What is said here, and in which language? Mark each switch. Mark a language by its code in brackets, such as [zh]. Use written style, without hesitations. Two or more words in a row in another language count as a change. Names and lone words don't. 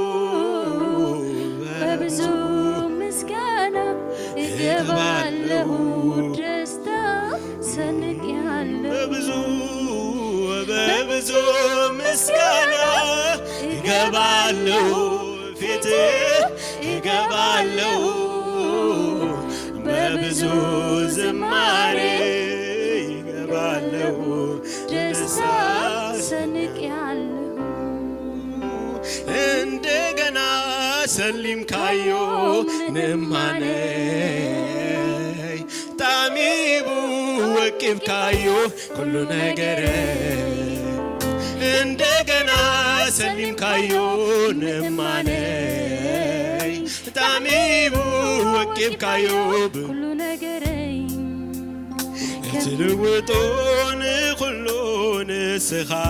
[am] በብዙ ምስጋና እገባለሁ ደስታ ሰንቄአለሁ በብዙ ምስጋና እገባለሁ ፊት እገባለሁ በብዙ ዝማሬ እገባለሁ ደስታ ሰንቄአለሁ [ti] እንደገና ሰሊምካዮ ንማነይ ጣሚቡ ወቂብካዮ ኩሉ ነገር እንደገና ሰሊምካዮ ንማነይ ጣሚቡ ወቂብካዮ ኩሉ ነገር ትልውጦን ኩሉ ንስኻ